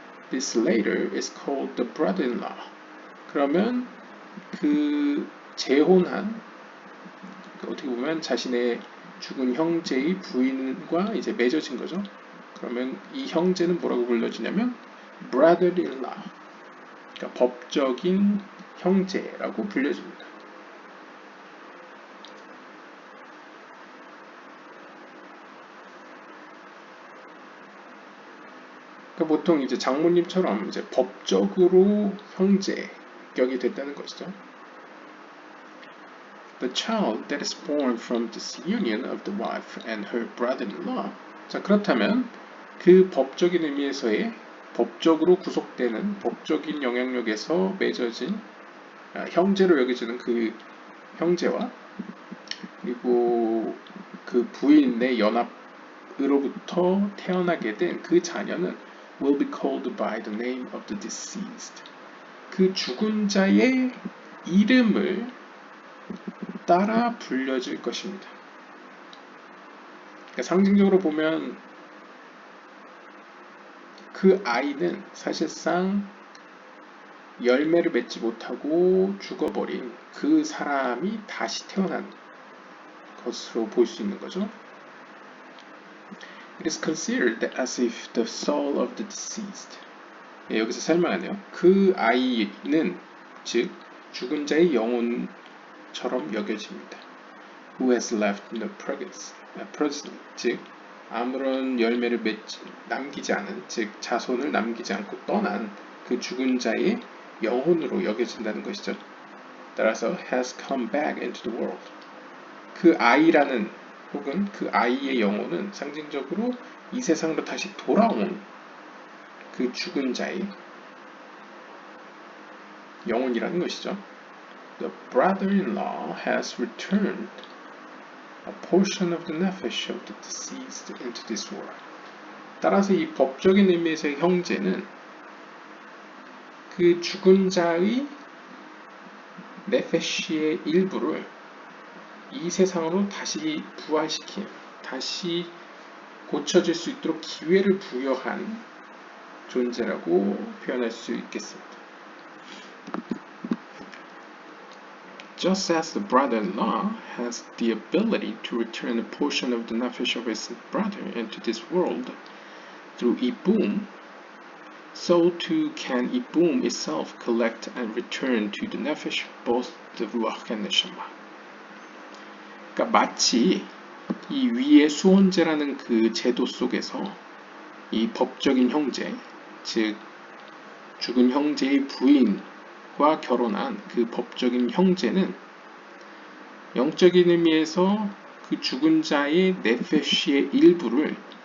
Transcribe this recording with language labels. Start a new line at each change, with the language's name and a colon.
English: This later is called the brother-in-law.
Korean: 그러면 그 재혼한 어떻게 보면 자신의 죽은 형제의 부인과 이제 맺어진 거죠. 그러면 이 형제는 뭐라고 불려지냐면 brother-in-law, 그러니까 법적인 형제라고 불려집니다. 그러니까 보통 이제 장모님처럼 이제 법적으로 형제격이 됐다는 것이죠.
English: The child that is born from this union of the wife and her brother-in-law.
Korean: 자, 그렇다면 그 법적인 의미에서의 법적으로 구속되는 법적인 영향력에서 맺어진 형제로 여겨지는 그 형제와 그리고 그 부인의 연합으로부터 태어나게 된 그 자녀는
English: will be called by the name of the deceased.
Korean: 그 죽은 자의 이름을 따라 불려질 것입니다. 그러니까 상징적으로 보면 그 아이는 사실상 열매를 맺지 못하고 죽어버린 그 사람이 다시 태어난 것으로 볼 수 있는 거죠.
English: It is considered as if the soul of the deceased.
Korean: 여기서 설명하네요. 그 아이는 즉 죽은 자의 영혼처럼 여겨집니다.
English: Who has left no progeny,
Korean: 즉 아무런 열매를 남기지 않은, 즉 자손을 남기지 않고 떠난 그 죽은 자의 영혼으로 여겨진다는 것이죠. 따라서
English: has come back into the world.
Korean: 그 아이라는 혹은 그 아이의 영혼은 상징적으로 이 세상으로 다시 돌아온 그 죽은 자의 영혼이라는 것이죠.
English: The brother-in-law has returned a portion of the nefesh of the deceased into this world.
Korean: 따라서 이 법적인 의미에서의 형제는 그 죽은 자의 네페시의 일부를 이 세상으로 다시 부활시킨, 다시 고쳐질 수 있도록 기회를 부여한 존재라고 표현할 수 있겠습니다.
English: Just as the brother-in-law has the ability to return a portion of the nefesh of his brother into this world through Ibum, so too can Ibum itself collect and return to the nefesh both the ruach and neshama.
Korean: 그러니까 마치 이 위의 수혼제라는 그 제도 속에서 이 법적인 형제, 즉 죽은 형제의 부인과 결혼한 그 법적인 형제는 영적인 의미에서 그 죽은 자의 네페시의 일부를